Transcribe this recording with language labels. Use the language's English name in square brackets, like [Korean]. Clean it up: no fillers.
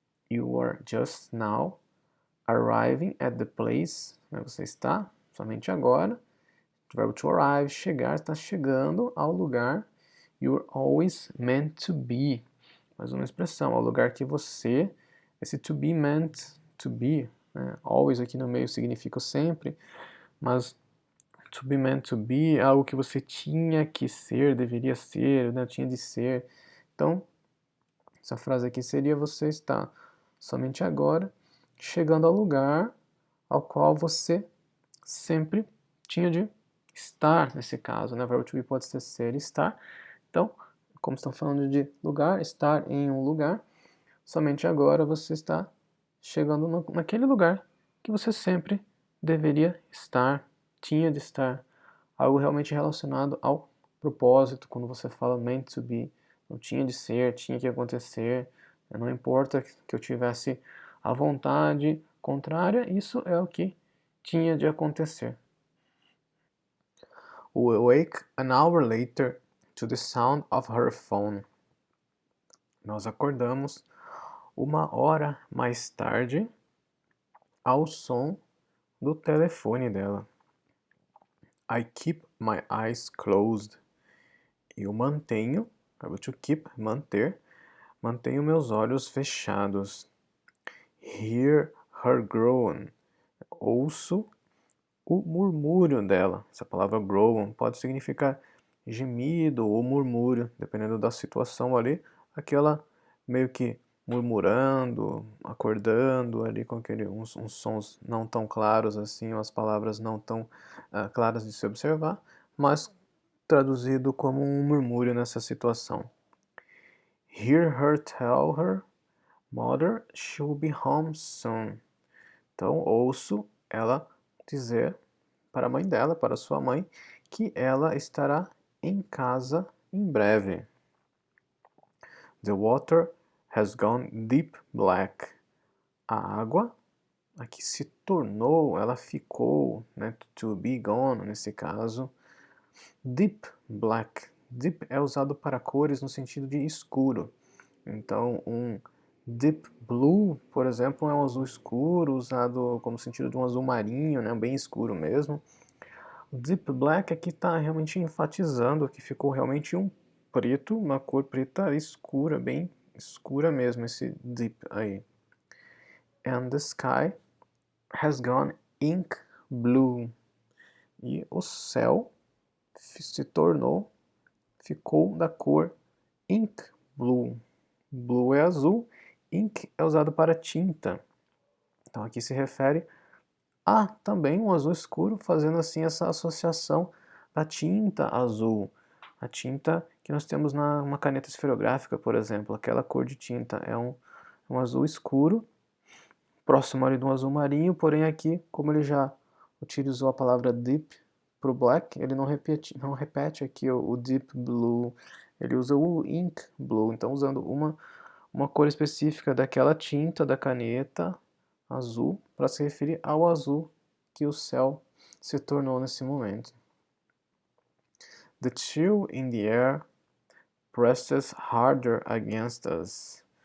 [English] You are just now arriving at the place. [Portuguese] Você está somente agora. Verbo to arrive, chegar, está chegando ao lugar. [English] You're always meant to be. [Portuguese] Mais uma expressão, ao lugar que você, esse to be meant to be, né? Always aqui no meio significa sempre, mas to be meant to be é algo que você tinha que ser, deveria ser, né? Tinha de ser. Então, essa frase aqui seria: você está somente agora chegando ao lugar ao qual você sempre tinha de estar, nesse caso, né? O verbo to be pode ser estar. Então, como estamos falando de lugar, estar em um lugar, somente agora você está chegando naquele lugar que você sempre deveria estar, tinha de estar. Algo realmente relacionado ao propósito, quando você fala meant to be, não tinha de ser, tinha que acontecer, não importa que eu tivesse a vontade contrária, isso é o que tinha de acontecer. [English] We awake an hour later to the sound of her phone. [Portuguese] Nós acordamos 1 hora mais tarde ao som do telefone dela. [English] I keep my eyes closed. [Portuguese] Eu mantenho, verbo to keep, manter, mantenho meus olhos fechados. [English] Hear her groan. [Portuguese] Ouço o murmúrio dela. Essa palavra groan pode significar gemido ou murmúrio, dependendo da situação ali, aquela meio que murmurando, acordando ali com uns sons não tão claros assim, as palavras não tão claras de se observar, mas traduzido como um murmúrio nessa situação. [English] Hear her tell her mother she'll be home soon. [Portuguese] Então, ouço ela dizer para a mãe dela, para sua mãe, que ela estará em casa em breve. [English] The water has gone deep black. [Portuguese] A água aqui se tornou, ela ficou, né, to be gone nesse caso, deep black. Deep é usado para cores no sentido de escuro. Então, um deep blue, por exemplo, é um azul escuro, usado como sentido de um azul marinho, né, bem escuro mesmo. O deep black aqui está realmente enfatizando que ficou realmente um preto, uma cor preta escura, bem escura mesmo, esse deep aí. [English] And the sky has gone ink blue. [Portuguese] E o céu se tornou, ficou da cor ink blue. Blue é azul, ink é usado para tinta. Então aqui se refere a também um azul escuro, fazendo assim essa associação da tinta azul. A tinta que nós temos numa caneta esferográfica, por exemplo, aquela cor de tinta é um azul escuro, próximo ali de um azul marinho, porém aqui, como ele já utilizou a palavra deep para o black, ele não repete aqui o deep blue, ele usa o ink blue, então usando uma cor específica daquela tinta da caneta azul para se referir ao azul que o céu se tornou nesse momento. [English] The chill in the air presses harder against us.